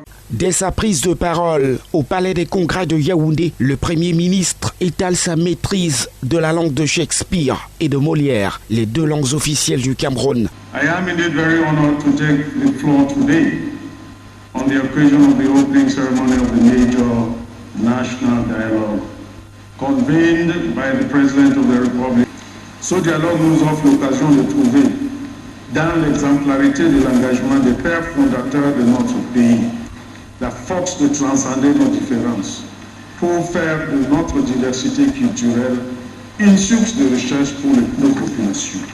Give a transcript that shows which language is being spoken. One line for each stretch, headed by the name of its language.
French: Dès sa prise de parole au Palais des Congrès de Yaoundé, le Premier ministre étale sa maîtrise de la langue de Shakespeare et de Molière, les deux langues officielles du Cameroun.
English: I am indeed very honored to take the floor today on the occasion of the opening ceremony of the major national dialogue convened by the President of the Republic.
French: Ce dialogue nous offre l'occasion de trouver, dans l'exemplarité de l'engagement des pères fondateurs de notre pays, la force de transcender nos différences pour faire de notre diversité culturelle une source de recherche pour nos populations.